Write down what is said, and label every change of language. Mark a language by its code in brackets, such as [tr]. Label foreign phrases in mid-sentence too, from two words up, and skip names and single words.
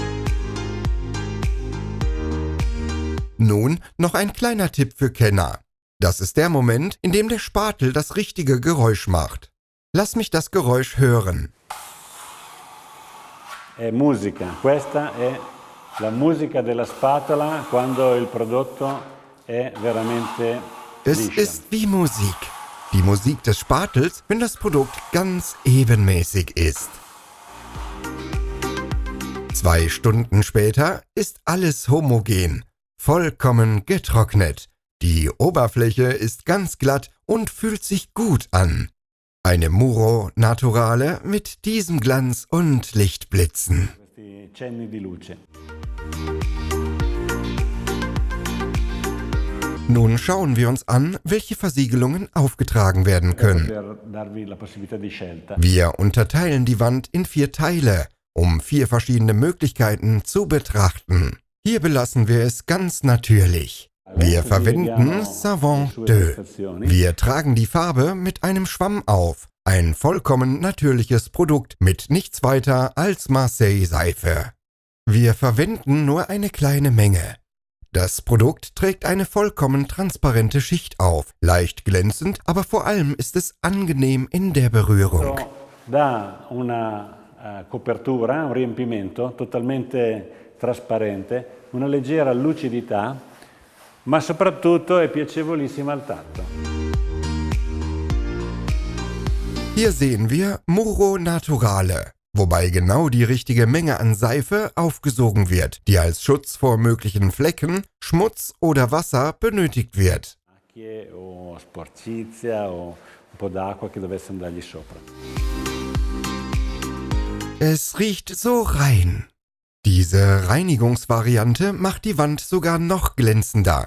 [de] Nun noch ein kleiner Tipp für Kenner. Das ist der Moment, in dem der Spatel das richtige Geräusch macht. Lass mich das Geräusch hören. [it] È musica, questa è la musica della spatola quando il prodotto è veramente [de] Es [it] liscio. [de] ist wie Musik. Die Musik des Spatels, wenn das Produkt ganz ebenmäßig ist. 2 Stunden später ist alles homogen, vollkommen getrocknet. Die Oberfläche ist ganz glatt und fühlt sich gut an. Eine Muro Naturale mit diesem Glanz und Lichtblitzen. [it] Questi cenni di luce. [de] Nun schauen wir uns an, welche Versiegelungen aufgetragen werden können. [it] Per darvi la possibilità di scelta. [de] Wir unterteilen die Wand in 4 Teile, um 4 verschiedene Möglichkeiten zu betrachten. Hier belassen wir es ganz natürlich. Wir verwenden Savon 2. Wir tragen die Farbe mit einem Schwamm auf. Ein vollkommen natürliches Produkt mit nichts weiter als Marseille-Seife. Wir verwenden nur eine kleine Menge. Das Produkt trägt eine vollkommen transparente Schicht auf, leicht glänzend, aber vor allem ist es angenehm in der Berührung. [it] Da una copertura, un riempimento totalmente trasparente, una leggera lucidità, ma soprattutto è piacevolissima al tatto. [de] Hier sehen wir Muro Naturale, wobei genau die richtige Menge an Seife aufgesogen wird, die als Schutz vor möglichen Flecken, Schmutz oder Wasser benötigt wird. [it] Macchie o sporcizia o un po' d'acqua che dovesse andargli sopra. [de] Es riecht so rein. Diese Reinigungsvariante macht die Wand sogar noch glänzender.